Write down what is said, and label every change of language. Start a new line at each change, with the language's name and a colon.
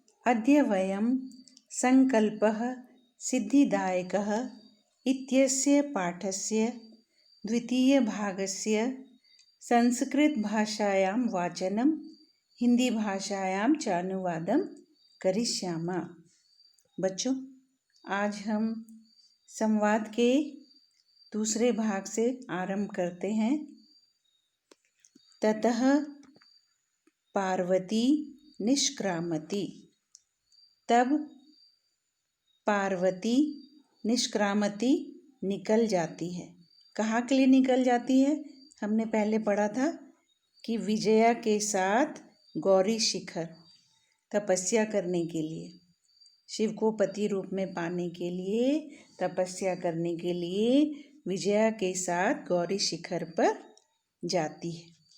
Sanskrit: अद्य वयं सङ्कल्पः सिद्धिदायकः इत्यस्य पाठस्य द्वितीयभागस्य संस्कृतभाषायां वाचनं हिंदीभाषायां च अनुवादं करिष्यामः।
Hindi: बच्चों, आज हम संवाद के दूसरे भाग से आरंभ करते हैं। ततः पार्वती निष्क्रामति। तब पार्वती निष्क्रामति निकल जाती है। कहाँ के लिए निकल जाती है? हमने पहले पढ़ा था कि विजया के साथ गौरी शिखर तपस्या करने के लिए, शिव को पति रूप में पाने के लिए, तपस्या करने के लिए विजया के साथ गौरी शिखर पर जाती है।